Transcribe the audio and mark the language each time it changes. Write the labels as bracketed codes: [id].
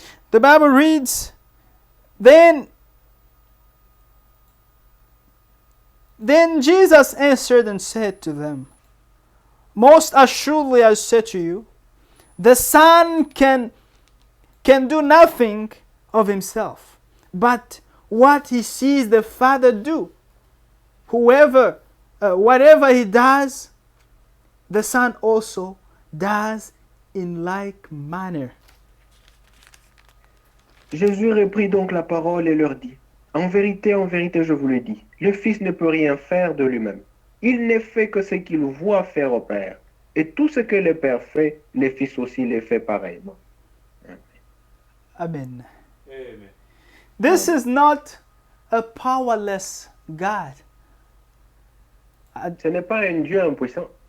[en] the Bible reads, Then Jesus answered and said to them, "Most assuredly I say to you, the Son can do nothing of himself, but what he sees the Father do. Whatever he does, the Son also does in like manner." [fr] Jésus reprit donc la parole et leur dit, en vérité, je vous le dis, le Fils ne peut rien faire de lui-même. Il ne fait que ce qu'il voit faire au Père. Et tout ce que le Père fait, le Fils aussi le fait pareillement. [en] Amen. This is not a powerless God [fr] Ce n'est pas un Dieu impuissant.